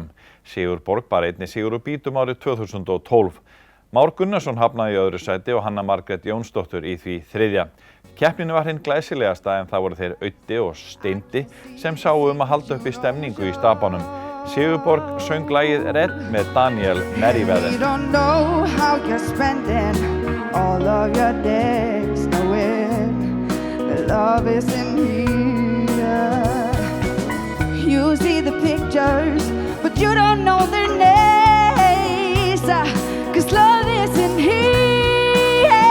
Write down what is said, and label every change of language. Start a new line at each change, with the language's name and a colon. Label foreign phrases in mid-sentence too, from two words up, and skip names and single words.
Icelandic: Sigurborg bar einnig sigur úr bítum árið 2012. Már Gunnarsson hafnaði í öðru sæti og Hanna Margrét Jónsdóttir í því þriðja. Keppnin var hinn glæsilegasta en það voru þeir Auddi og Steindi sem sáu að halda uppi stemningu í stapanum. Sigurborg söng lagið Redd með Daniel Merriweather.
English: You don't know how you're spending all of your days knowing love isn't here. You see the pictures, but you don't know their names, 'cause love isn't here.